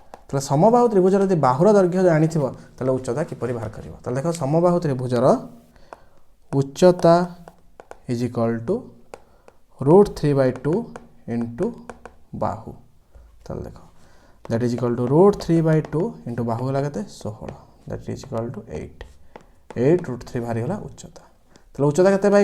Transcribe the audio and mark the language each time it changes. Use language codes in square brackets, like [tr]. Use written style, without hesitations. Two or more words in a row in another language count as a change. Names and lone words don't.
[or] ତାଲେ ସମବାହୁ ତ୍ରିଭୁଜର ଯଦି ବାହୁର ଦୈର୍ଘ୍ୟ ଜାଣିଥିବ ତାଲେ ଉଚ୍ଚତା କିପରି ବାହାର କରିବ ତାଲେ ଦେଖ ସମବାହୁ ତ୍ରିଭୁଜର ଉଚ୍ଚତା [en] is equal to [or] √3/2 ଇଣ୍ଟୁ ବାହୁ ତାଲେ ଦେଖ [en] that is equal to [or] √3/2 ଇଣ୍ଟୁ ବାହୁ ହେଲା କେତେ 16 [en] that is equal to [or] 8 √3 ବାହାରି ହେଲା ଉଚ୍ଚତା ତାଲେ ଉଚ୍ଚତା କେତେ ପାଇ